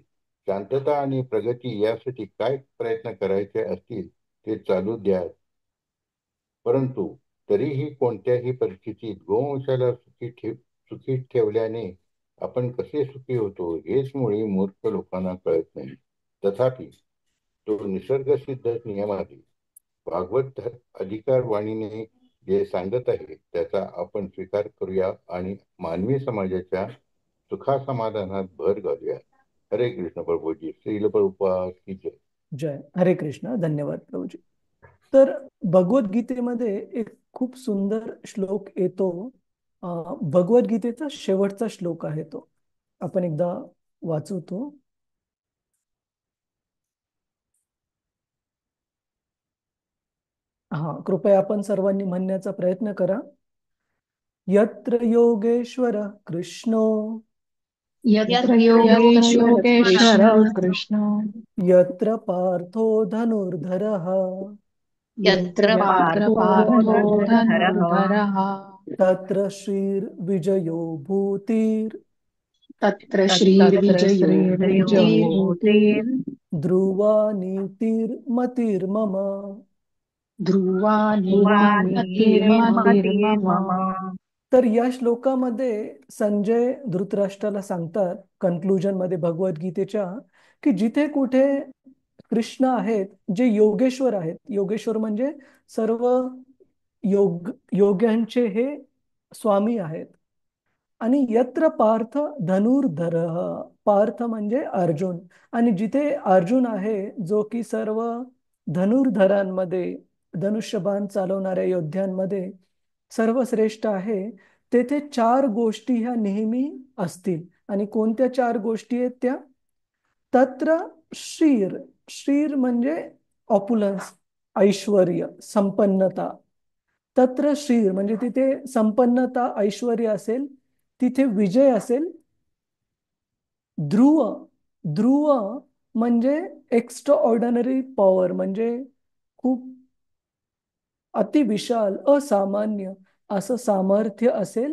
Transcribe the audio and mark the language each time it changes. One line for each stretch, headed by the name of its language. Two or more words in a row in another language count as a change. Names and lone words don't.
Marathi: शांतता आणि प्रगती यासाठी काय प्रयत्न करायचे असतील ते चालू द्या, परंतु तरीही कोणत्याही परिस्थितीत गोवंशाला सुखी ठेवल्याने आपण कसे सुखी होतो हेच मुळी मूर्ख लोकांना कळत नाही. तथापि तो निसर्गसिद्ध नियम आहे. भागवत अधिकार वाणीने जे सांगत आहे त्याचा आपण स्वीकार करूया आणि मानवी समाजाच्या सुखासमाधानात भर घालूया. हरे कृष्ण प्रभूजी. श्रील प्रभुपाद की जय. जय. हरे कृष्ण. धन्यवाद प्रभूजी. तर भगवद्गीतेमध्ये एक खूप सुंदर श्लोक येतो. भगवद्गीतेचा शेवटचा श्लोक आहे तो. आपण एकदा वाचू तो. कृपया आपण सर्वांनी म्हणण्याचा प्रयत्न करा.
Sanskrit: यत्र योगेश्वर कृष्णो यत्र योगेश्वर कृष्ण यत्र पार्थो धनुर्धरः यत्र पार्थो धनुर्धरः तत्र श्रीर्विजयो भूतिर् तत्र श्रीर्विजयो भूतिर् ध्रुवा नीतिर्मतिर्मम. ध्रुवा नीतिर्मतिर्मम.
Marathi: तर या श्लोकामध्ये संजय धृतराष्ट्राला सांगतात कन्क्लुजन मध्ये भगवद्गीतेच्या की जिथे कुठे कृष्ण आहेत जे योगेश्वर आहेत. योगेश्वर म्हणजे सर्व योग्यांचे हे स्वामी आहेत. आणि
Sanskrit: यत्र पार्थ धनुर्धर,
Marathi: पार्थ म्हणजे अर्जुन, आणि जिथे अर्जुन आहे जो की सर्व धनुर्धरांमध्ये धनुष्यबाण चालवणाऱ्या योद्ध्यांमध्ये सर्वश्रेष्ठ आहे, तेथे चार गोष्टी ह्या नेहमी असतील. आणि कोणत्या चार गोष्टी आहेत त्या?
Sanskrit: तत्र श्रीर,
Marathi: श्रीर म्हणजे ऑप्युलन्स, ऐश्वर्य, संपन्नता.
Sanskrit: तत्र श्रीर
Marathi: म्हणजे तिथे संपन्नता ऐश्वर्य असेल, तिथे विजय असेल. ध्रुव, ध्रुव म्हणजे
English: extra ordinary power,
Marathi: म्हणजे खूप अतिविशाल असामान्य असं सामर्थ्य असेल.